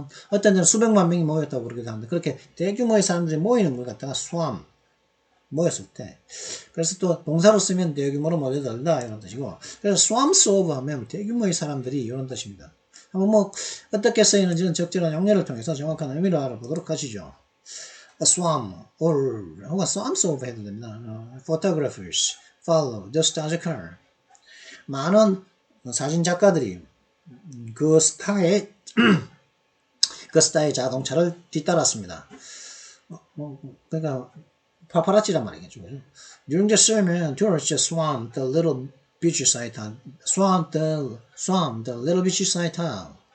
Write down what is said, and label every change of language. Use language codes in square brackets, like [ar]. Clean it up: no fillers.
[ko] 어떤 데는 수백만 명이 모였다고 그러기도 하는데 그렇게 대규모의 사람들이 모이는 걸 갖다가 수암 모였을 때 그래서 또 동사로 쓰면 대규모로 몰려들다 이런 뜻이고 그래서 [en] swarms of [ko] 하면 대규모의 사람들이 이런 뜻입니다. 한번 뭐 어떻게 쓰이는지는 적절한 용례를 통해서 정확한 의미를 알아보도록 하시죠. [en] A swarm [ko] 혹은 [en] swarms of [ko] 해도 됩니다. [en] Photographers follow the star's car. [ko] 많은 사진 작가들이 그 스타의 자동차를 뒤따랐습니다. 그러니까 파파라치란 말이겠죠. [en] During the sermon, tourists swarmed the little beachside town. Swarmed the little beachside town.